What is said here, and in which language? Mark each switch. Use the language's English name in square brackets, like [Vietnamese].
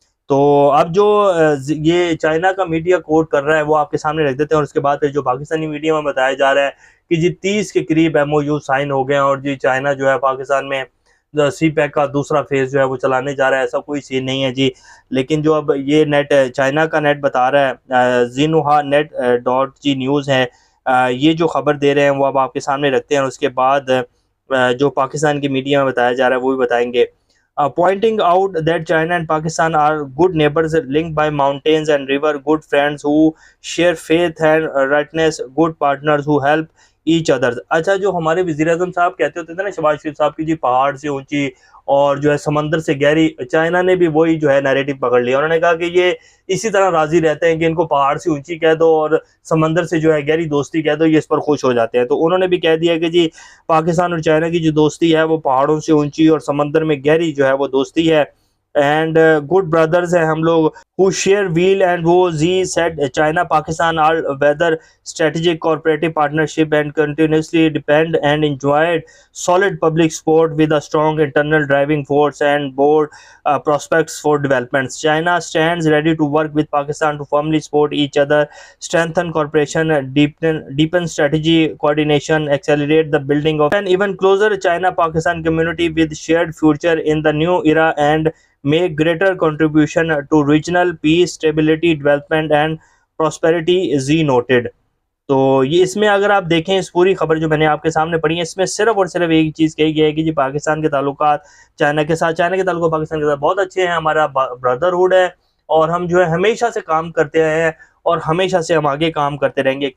[Hindi] तो अब जो ये चाइना का मीडिया कोट कर रहा है वो आपके सामने रख देते हैं, और उसके बाद फिर जो पाकिस्तानी मीडिया में बताया जा रहा है कि जी 30 के करीब MOU साइन हो गए हैं, और जी चाइना जो है पाकिस्तान में CPEC का दूसरा फेज जो है वो चलाने जा रहा है। ऐसा कोई सीन नहीं है जी। लेकिन जो अब ये नेट चाइना का नेट बता रहा है, जिन्हुआ नेट .g न्यूज़ है, ये जो खबर दे रहे हैं वो अब आपके सामने रखते हैं, और उसके बाद जो पाकिस्तान की मीडिया में बताया जा रहा है वो भी बताएंगे। [English] Pointing out that China and Pakistan are good neighbors linked by mountains and river, good friends who share faith and rightness, good partners who help each other। [Hindi] अच्छा, जो हमारे वज़ीर आज़म साहब कहते होते थे ना, शहबाज शरीफ साहब की, जी पहाड़ से ऊंची और जो है समंदर से गहरी, चाइना ने भी वही जो है नैरेटिव पकड़ लिया। उन्होंने कहा कि ये इसी तरह राजी रहते हैं कि इनको पहाड़ से ऊंची कह दो और समंदर से जो है गहरी दोस्ती कह दो, ये इस पर खुश हो जाते हैं। तो उन्होंने भी कह दिया कि जी पाकिस्तान और चाइना की जो दोस्ती है वो पहाड़ों से ऊंची और समंदर में गहरी जो है वो दोस्ती है, [English] and good brothers [Hindi] हैं हम लोग, [English] who share wheel and [Hindi] वो जी [English] Said China Pakistan are weather strategic cooperative partnership and continuously depend and enjoyed solid public support with a strong internal driving force and bold prospects for developments. China stands ready to work with Pakistan to firmly support each other, strengthen cooperation, deepen strategy coordination, accelerate the building of an even closer China-Pakistan community with shared future in the new era, and make greater contribution to regional peace, stability, development and prosperity, Z noted। [Hindi] तो ये इसमें अगर आप देखें, इस पूरी खबर जो मैंने आपके सामने पढ़ी है, इसमें सिर्फ और सिर्फ एक चीज़ कही गई है कि जी पाकिस्तान के ताल्लुकात चाइना के ताल्लुक पाकिस्तान के साथ बहुत अच्छे हैं, हमारा ब्रदरहुड है, और हम जो है हमेशा से काम करते आए हैं और हमेशा से हम आगे काम करते रहेंगे।